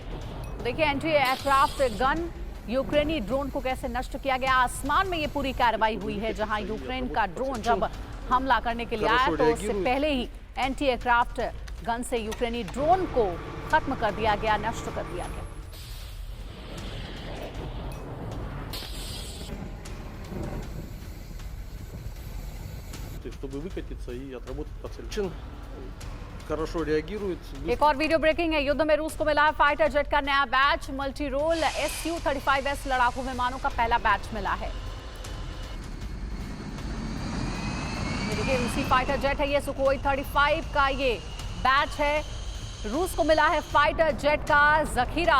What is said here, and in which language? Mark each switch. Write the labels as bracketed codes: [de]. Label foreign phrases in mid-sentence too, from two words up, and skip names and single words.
[hi] देखिए [en] anti aircraft gun [hi] यूक्रेनी ड्रोन को कैसे नष्ट किया गया। आसमान में ये पूरी कार्रवाई हुई है, जहां यूक्रेन का ड्रोन जब हमला करने के लिए आया तो उससे पहले ही [en] anti aircraft gun [hi] से यूक्रेनी ड्रोन को खत्म कर दिया गया, नष्ट कर दिया गया। [ru] чтобы выкатиться и отработать по цели. Хорошо реагирует. [hi] एक और वीडियो ब्रेकिंग है। युद्ध में रूस को मिला है [en] fighter jet [hi] का नया बैच। [en] multi role [hi] Su-35S लड़ाकू विमानों का पहला बैच मिला है। देखिए रूसी [en] fighter jet [hi] है ये, सुखोई 35 का ये बैच है। रूस को मिला है [en] fighter jet [hi] का जखीरा।